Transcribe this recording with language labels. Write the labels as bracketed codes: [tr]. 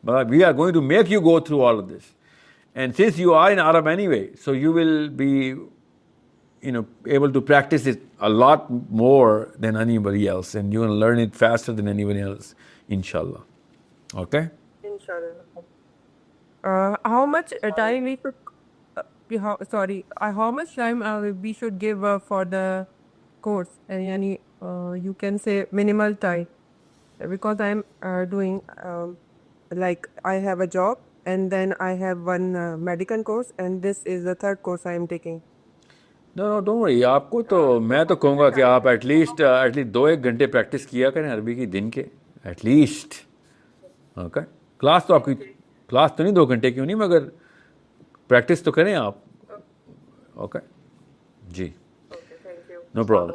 [en] We are going to make you go through all of this, and since you are in Arab anyway, so you will be able to practice it a lot more than anybody else, and you will learn it faster than anybody else, inshallah. Okay? Inshallah. How much time we should, how much time we should give for the course? Yani, you can say minimal time, because I am doing like I have a job and then I have one medical course, and this is the 3rd course I am taking. No don't worry. [ur] آپ کو تو میں تو کہوں گا کہ آپ [en] at least [ur] 2-1 گھنٹے practice کیا کریں عربی کی دن کے ایٹ لیسٹ. اوکے, کلاس تو آپ کی کلاس تو نہیں 2 گھنٹے کیوں نہیں, مگر پریکٹس تو کریں آپ. [en] Okay جی, no problem.